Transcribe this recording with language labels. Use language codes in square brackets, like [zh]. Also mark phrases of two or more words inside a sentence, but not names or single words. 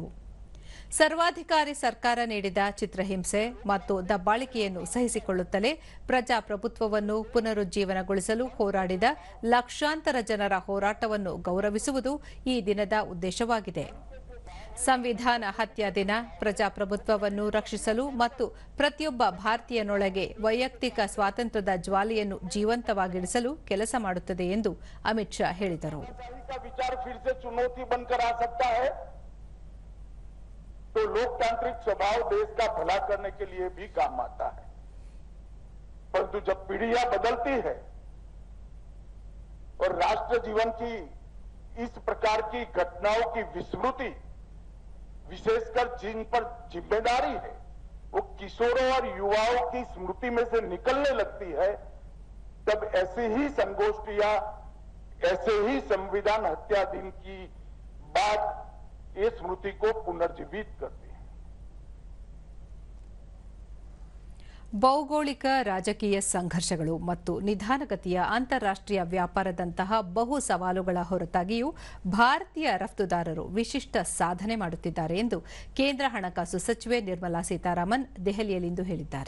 [kn] ಸರ್ವಾಧಿಕಾರಿ ಸರ್ಕಾರ ನೀಡಿದ ಚಿತ್ರಹಿಂಸೆ ಮತ್ತು ದಬ್ಬಾಳಿಕೆಯನ್ನು ಸಹಿಸಿಕೊಳ್ಳುತ್ತಲೇ ಪ್ರಜಾಪ್ರಭುತ್ವವನ್ನು ಪುನರುಜ್ಜೀವನಗೊಳಿಸಲು ಹೋರಾಡಿದ ಲಕ್ಷಾಂತರ ಜನರ ಹೋರಾಟವನ್ನು ಗೌರವಿಸುವುದು ಈ ದಿನದ ಉದ್ದೇಶವಾಗಿದೆ. ಸಂವಿಧಾನ ಹತ್ಯಾ ದಿನ ಪ್ರಜಾಪ್ರಭುತ್ವವನ್ನು ರಕ್ಷಿಸಲು ಮತ್ತು ಪ್ರತಿಯೊಬ್ಬ ಭಾರತೀಯನೊಳಗೆ ವೈಯಕ್ತಿಕ ಸ್ವಾತಂತ್ರ್ಯದ ಜ್ವಾಲೆಯನ್ನು ಜೀವಂತವಾಗಿರಿಸಲು ಕೆಲಸ ಮಾಡುತ್ತದೆ ಎಂದು ಅಮಿತ್ ಶಾ ಹೇಳಿದರು. [hi] तो लोकतांत्रिक स्वभाव देश का भला करने के लिए भी काम आता है, परंतु जब पीढ़ियां बदलती है और राष्ट्र जीवन की इस प्रकार की घटनाओं की विस्मृति, विशेषकर जिन पर जिम्मेदारी है, वो किशोरों और युवाओं की स्मृति में से निकलने लगती है, तब ऐसी ही संगोष्ठियां, ऐसे ही संविधान हत्या दिन की बात ये स्मृति को पुनर्जीवित करती है. [kn] ಭೌಗೋಳಿಕ ರಾಜಕೀಯ ಸಂಘರ್ಷಗಳು ಮತ್ತು ನಿಧಾನಗತಿಯ ಅಂತಾರಾಷ್ಟ್ರೀಯ ವ್ಯಾಪಾರದಂತಹ ಬಹು ಸವಾಲುಗಳ ಹೊರತಾಗಿಯೂ ಭಾರತೀಯ ರಫ್ತುದಾರರು ವಿಶಿಷ್ಟ ಸಾಧನೆ ಮಾಡುತ್ತಿದ್ದಾರೆ ಎಂದು ಕೇಂದ್ರ ಹಣಕಾಸು ಸಚಿವೆ ನಿರ್ಮಲಾ ಸೀತಾರಾಮನ್ ದೆಹಲಿಯಲ್ಲಿಂದು ಹೇಳಿದ್ದಾರೆ.